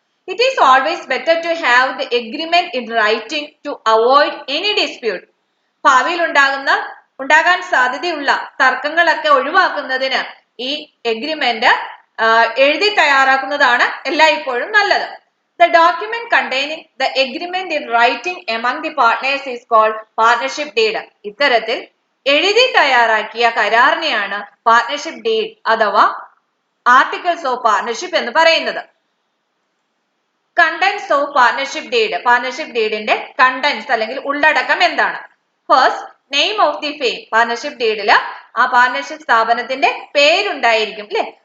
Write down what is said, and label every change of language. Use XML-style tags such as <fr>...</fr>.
<en>It is always better to have the agreement in writing to avoid any dispute.</en> <ml>ഭാവിയിൽ ഉണ്ടാകാൻ സാധ്യതയുള്ള തർക്കങ്ങളൊക്കെ ഒഴിവാക്കുന്നതിന് ഈ എഗ്രിമെന്റ് എഴുതി തയ്യാറാക്കുന്നതാണ് എല്ലായ്പ്പോഴും നല്ലത്.</ml> <en>The document containing the agreement in writing among the partners is called partnership deed.</en> <ml>ഇത്തരത്തിൽ എഴുതി തയ്യാറാക്കിയ കരാറിനെയാണ് പാർട്ണർഷിപ്പ് ഡീഡ് അഥവാ ആർട്ടിക്കിൾസ് ഓഫ് പാർട്ണർഷിപ്പ് എന്ന് പറയുന്നത്.</ml> <en>Contents of partnership deed.</en> <ml>Partnership ഡീഡിന്റെ contents അല്ലെങ്കിൽ ഉള്ളടക്കം എന്താണ്?</ml> <en>First, name of the firm.</en> <ml>Partnership ഡീഡില് ആ പാർട്ണർഷിപ്പ് സ്ഥാപനത്തിന്റെ പേരുണ്ടായിരിക്കും അല്ലെ.</ml>